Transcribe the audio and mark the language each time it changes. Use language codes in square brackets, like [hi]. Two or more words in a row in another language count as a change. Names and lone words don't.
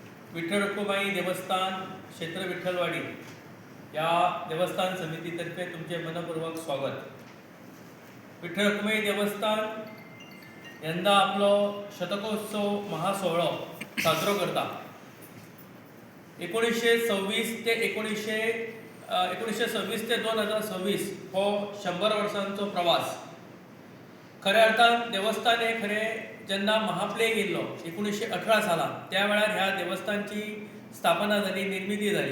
[kok] विठ्ठल रखुमाई देवस्थान क्षेत्र विठ्ठलवाडी या देवस्थान समितीतर्फे तुमचे मनपूर्वक स्वागत। विठ्ठल रखुमाई देवस्थान यंदा आपलो शतकोत्सव महासोहळो साजरो करता। 1926 ते 2026 हो 100 वर्सांचो प्रवास। खऱ्या अर्थान देवस्थान हे खरें जेन्ना महाप्लेग येयल्लो 1918 सालान त्या वेळार ह्या देवस्थानची स्थापना जाली, निर्मिती जाली।